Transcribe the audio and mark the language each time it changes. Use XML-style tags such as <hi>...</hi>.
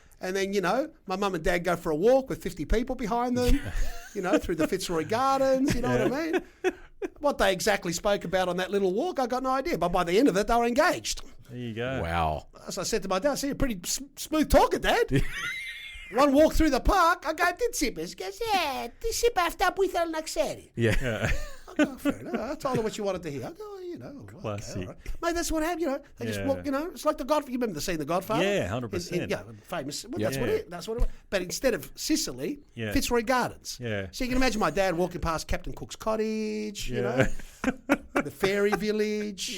<en>And then, you know, my mum and dad go for a walk with 50 people behind them, you know, through the Fitzroy Gardens, you know what I mean? What they exactly spoke about on that little walk, I got no idea. But by the end of it, they were engaged. There you go. Wow. As I said to my dad, I see, you're a pretty smooth talker, Dad. One walk through the park, I go,</en> <el>τι είπες?</el> <en>He goes, yeah,</en> <el>τι είπα αυτά που ήθελα να ξέρει.</el> <en>Yeah. I go, fair enough. I told her what she wanted to hear. I go, you know, Classic. okay, all right. Mate, that's what happened. You know, they just Yeah. walk. You know, it's like the Godfather. You remember the scene, The Godfather? Yeah, 100%. Yeah, famous. Well, Yeah. that's what it. That's what it was. But instead of Sicily, Yeah. Fitzroy Gardens. Yeah. So you can imagine my dad walking past Captain Cook's cottage. You know, the fairy village.</en>